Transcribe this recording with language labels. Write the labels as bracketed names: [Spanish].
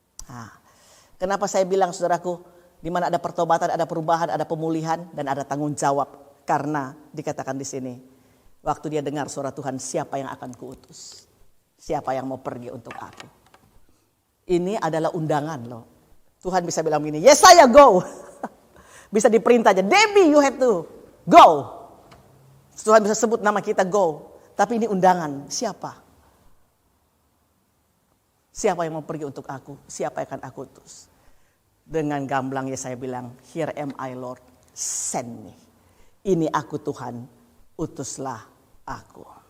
[Indonesian] Nah, kenapa saya bilang saudaraku, di mana ada pertobatan, ada perubahan, ada pemulihan, dan ada tanggung jawab. Karena dikatakan di sini, waktu dia dengar suara Tuhan, siapa yang akan kuutus? Siapa yang mau pergi untuk aku? Ini adalah undangan loh. Tuhan bisa bilang begini, [English] yes saya go. [Indonesian] Bisa diperintah aja, [English] Debbie you have to go. [Indonesian] Tuhan bisa sebut nama kita go. Tapi ini undangan, siapa? Siapa yang mau pergi untuk aku? Siapa yang akan aku utus? Dengan gamblang ya saya bilang, [English] here am I Lord, send me. [Indonesian] Ini aku Tuhan, utuslah aku.